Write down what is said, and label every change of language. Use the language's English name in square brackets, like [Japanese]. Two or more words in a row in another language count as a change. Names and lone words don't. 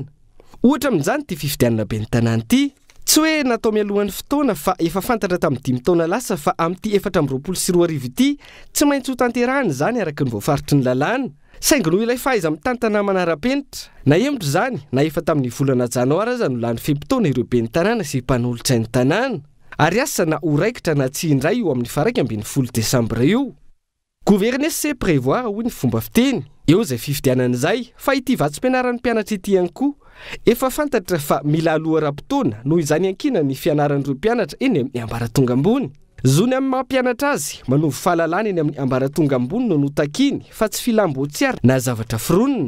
[Malagasy] Ohatra amin'izany ty fifidianana be ny tanàna ity, tsy hoe natao mialohan'ny fotoana fa efa fantatra tamin'ny 10 taona lasa fa amin'ity 424 ity tsy maintsy ho tanterahana zany araka ny voafaritry ny lalàna. Saingy noho ilay fahaiza mitantana manara-penitra na emotro zany na efa tamin'ny volana janoara aza no lany fempotona ireo be ny tanàna sy mpanolotra ny tanàna, ary asa na ho raikitra na tsy indray io amin'ny 1 Desambra io. [French] Gouverner c'est prévoir [Malagasy] hoy ny fomba fiteny. Eo izay fifidianan'izay fa ity vatsim-pianaran'ny mpianatra ity ihany koa efa fantatra fa mila aloha ara-potoana noho izany ankina ny fianaran'ireo mpianatra eny amin'ny ambaratonga ambony. Zony amin'ny mampianatra azy manovy fahalalana eny amin'ny ambaratonga ambony no notakiny fa tsy filambotsiary na zavatra fironina.